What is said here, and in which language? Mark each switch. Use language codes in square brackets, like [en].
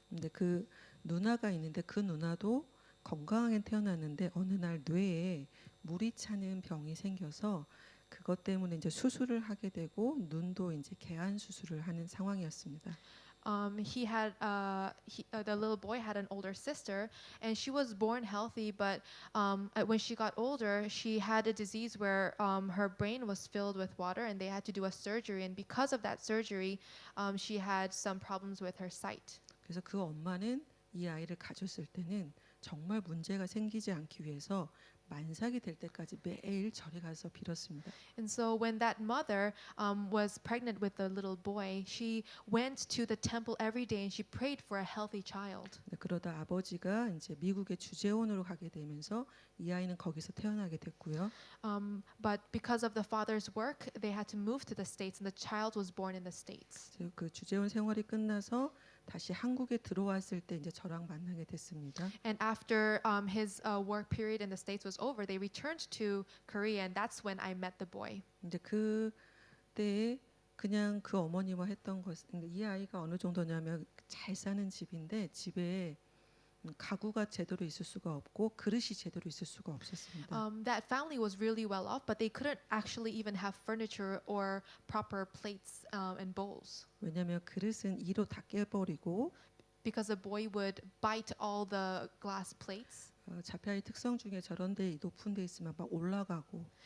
[ko] 근데 그 누나가 있는데 그 누나도 건강하게 태어났는데 어느 날 뇌에 물이 차는 병이 생겨서 그것 때문에 이제 수술을 하게 되고 눈도 이제 개안 수술을 하는 상황이었습니다. [en] The little boy had an older sister, and she was born healthy, but when she got older, she had a disease where her brain was filled with water, and they had to do a surgery. And because of that surgery, she had some problems with her sight. [ko] 그래서 그 엄마는 이 아이를 가졌을 때는 정말 문제가 생기지 않기 위해서 만삭이 될 때까지 매일 절에 가서 빌었습니다. [en] And so when that mother was pregnant with the little boy, she went to the temple every day and she prayed for a healthy child. [ko] 그러다 아버지가 이제 미국의 주재원으로 가게 되면서 이 아이는 거기서 태어나게 됐고요. [en] But because of the father's work, they had to move to the States, and the child was born in the States. [ko] 그 주재원 생활이 끝나서 다시 한국에 들어왔을 때 이제 저랑 만나게 됐습니다. [en] And after his work period in the States was over, they returned to Korea, and that's when I met the boy. [ko] 이제 그때 그냥 그 어머니와 했던 것, 이 아이가 어느 정도냐면 잘 사는 집인데 집에 가구가 제대로 있을 수가 없고 그릇이 제대로 있을 수가 없었습니다. [en] That family was really well off, but they couldn't actually even have furniture or proper plates and bowls. [ko] 왜냐하면 그릇은 이로 다 깨버리고 [en] Because the boy would bite all the glass plates. [ko] 자폐아이 특성 중에 저런 데 높은 데 있으면 막 올라가고.